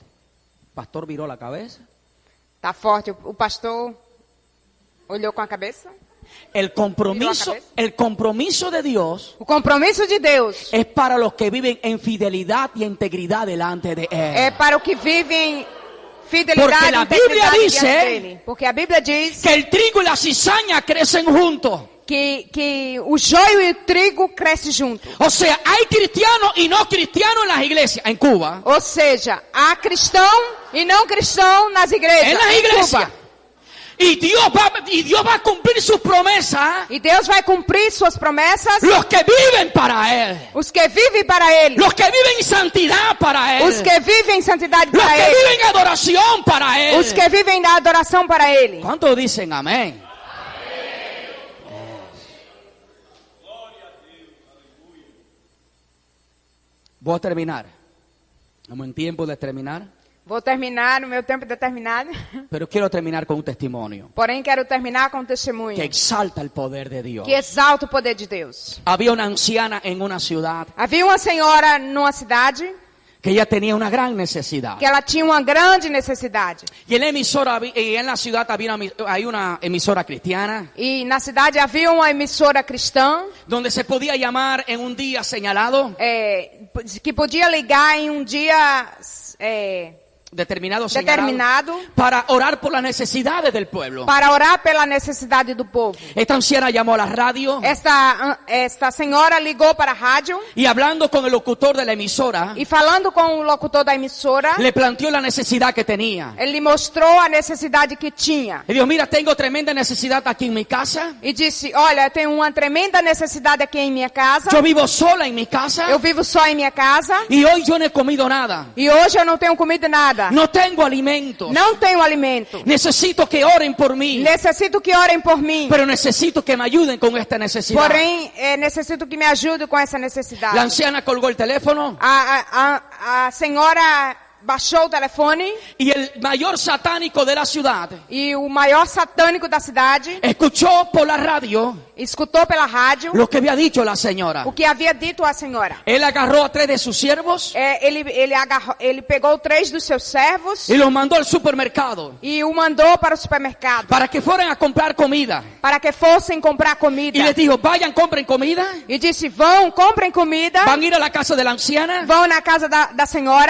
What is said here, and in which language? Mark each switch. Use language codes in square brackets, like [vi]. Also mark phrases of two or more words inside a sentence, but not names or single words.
[es] Pastor viró la cabeza. [pt] Tá forte. O pastor olhou com a cabeça. [es] El compromiso de Dios [pt] O compromisso de Deus [es] es para los que viven en fidelidad y integridad delante de [pt] é [es] Él. [pt] para o que vivem Porque fidelidade [es] la [pt] e integridade [es] Biblia dice [pt] diante dele. Porque a Bíblia diz [es] Que el trigo y la cizaña crecen juntos. [pt] que o joio e o trigo crescem junto. [es] O sea, hay cristianos y no cristianos en las iglesias. En Cuba. [pt] Ou seja, há cristão e não cristão nas igrejas. [es] En las [pt] em [es] iglesias. Cuba. Y Dios va a cumplir sus promesas. [pt] E Deus vai cumprir suas promessas. [es] Los que viven para Él. [pt] Os que vivem para Ele. [es] Los que viven en santidad para Él. [pt] Os que vivem em santidade [es] Los [pt] para [es] que [pt] Ele. [es] viven en adoración para Él. [pt] Os que vivem da adoração para Ele. [es] ¿Cuántos dicen amén? Voy a terminar. Estamos en tiempo de terminar. [pt] Vou terminar, o meu tempo é determinado. [es] Pero quiero terminar con un testimonio [pt] Porém, quero terminar com um testemunho [es] que exalta el poder de Dios. [pt] que exalta o poder de Deus. [es] Había una anciana en una ciudad [pt] Havia uma senhora numa cidade [es] que ella tenía una gran necesidad. [pt] que ela tinha uma grande necessidade. [es] Y en la ciudad hay una emisora cristiana [pt] E na cidade havia uma emissora cristã [es] donde se podía llamar en un día señalado, [pt] que podia ligar em um dia [es] determinado para orar por las necesidades del pueblo. [pt] para orar pela necessidade do povo. [es] Esta anciana llamó a la radio [pt] Esta senhora ligou para a rádio [es] y hablando con el locutor de la emisora, [pt] e falando com o locutor da emissora, [es] le planteó la necesidad que tenía. [pt] ele lhe mostrou a necessidade que tinha. [es] Y dijo, mira, tengo tremenda necesidad aquí en mi casa. [pt] E disse, olha, eu tenho uma tremenda necessidade aqui em minha casa. [es] Yo vivo sola en mi casa [pt] Eu vivo só em minha casa. [es] y hoy yo no he comido nada. [pt] E hoje eu não tenho comido nada. [es] No tengo alimentos. [pt] Não tenho alimento. [es] Necesito que oren por mí. [pt] Necessito que orem por mim. [es] Pero necesito que me ayuden con esta necesidad. [pt] Porém, necessito que me ajude com essa necessidade. [es] La anciana colgó el teléfono [pt] A senhora baixou o telefone [es] y el mayor satánico de la ciudad [pt] e o maior satânico da cidade [es] escuchó por la radio [pt] escutou pela rádio [es] lo que había dicho la señora. [pt] o que havia dito a senhora. [es] Él agarró a 3 de sus siervos [pt] Ele pegou 3 dos seus servos [es] y los mandó al supermercado [pt] e o mandou para o supermercado [es] para que fueran a comprar comida. [pt] para que fossem comprar comida. [es] Y les dijo, vayan, compren comida, [pt] E disse, vão, comprem comida, [es] van a ir a la casa de la anciana, [pt] vão na casa da senhora,